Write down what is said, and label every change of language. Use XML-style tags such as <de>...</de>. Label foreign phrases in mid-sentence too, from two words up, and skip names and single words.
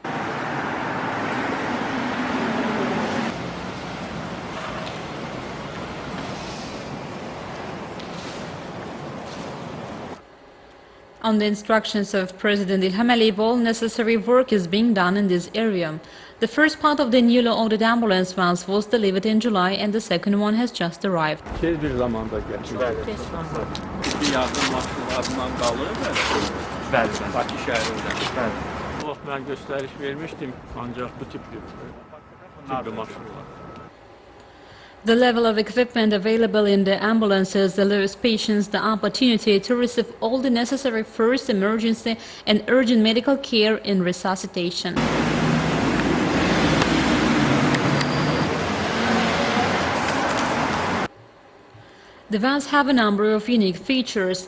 <en>On the instructions of President İlham Əliyev, all necessary work is being done in this area. The first part of the newly ordered ambulance vans was delivered in July and the second one has just arrived.</en> <az>Tez bir zamanda gəldi. Bir yardım maşınlarından qalır bəli. Bakı şəhərində. O vaxt mən göstəriş vermişdim, ancaq bu tipli maşınlar.</az> <en>The level of equipment available in the ambulances allows patients the opportunity to receive all the necessary first emergency and urgent medical care in resuscitation. The vans have a number of unique features.</en>